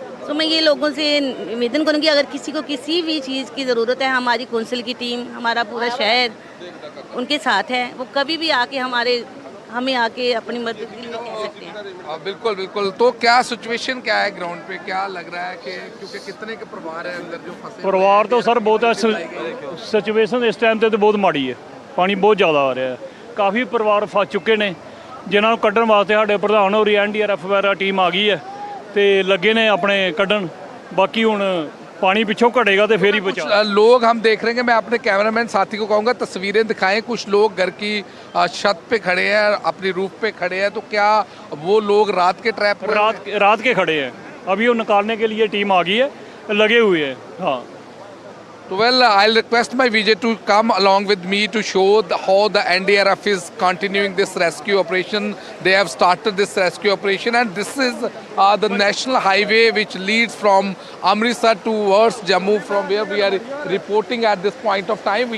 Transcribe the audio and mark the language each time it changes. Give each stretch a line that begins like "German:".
Hindi: तो मैं ये लोगों से निवेदन करूँगी, अगर किसी को किसी भी चीज़ की ज़रूरत है, हमारी कौंसिल की टीम, हमारा पूरा शहर उनके साथ है। वो कभी भी आके हमें आके अपनी मदद के लिए कह सकते हैं। बिल्कुल बिल्कुल। तो क्या सिचुएशन क्या है ग्राउंड पे, क्या लग रहा है कि क्योंकि कितने के परिवार है अंदर जो फंसे?
Punjabi: ਪਰਿਵਾਰ ਤਾਂ ਸਰ ਬਹੁਤ ਹੈ। ਸਿਚੁਏਸ਼ਨ ਇਸ ਟਾਈਮ ਤੇ ਬਹੁਤ ਮਾੜੀ ਹੈ, ਪਾਣੀ ਬਹੁਤ ਜ਼ਿਆਦਾ ਆ ਰਿਹਾ ਹੈ। ਕਾਫੀ ਪਰਿਵਾਰ ਫਸ ਚੁੱਕੇ ਨੇ, ਜਿਨ੍ਹਾਂ ਨੂੰ ਕੱਢਣ ਵਾਸਤੇ ਸਾਡੇ ਪ੍ਰਧਾਨ ਹੋਰੀ ਐਨਡੀਆਰਐਫ ਵਗੈਰਾ ਟੀਮ ਆ ਗਈ ਹੈ ਤੇ ਲੱਗੇ ਨੇ ਆਪਣੇ ਕੱਢਣ। ਬਾਕੀ ਹੁਣ
Hindi: पानी पिछों घटेगा तो फिर ही बचा। लोग हम देख रहे हैं, मैं अपने कैमरामैन साथी को कहूँगा तस्वीरें दिखाएं। कुछ लोग घर की छत पे खड़े हैं, अपनी रूफ पे खड़े हैं, तो क्या वो लोग रात के ट्रैप रात के खड़े हैं? अभी वो निकालने के लिए टीम आ गई है, लगे हुए हैं। हाँ,
English: well, I'll request my Vijay to come along with me to show how the NDRF is continuing this rescue operation. They have started this rescue operation, and this is the national highway which leads from Amritsar towards Jammu, from where we are reporting at this point of time.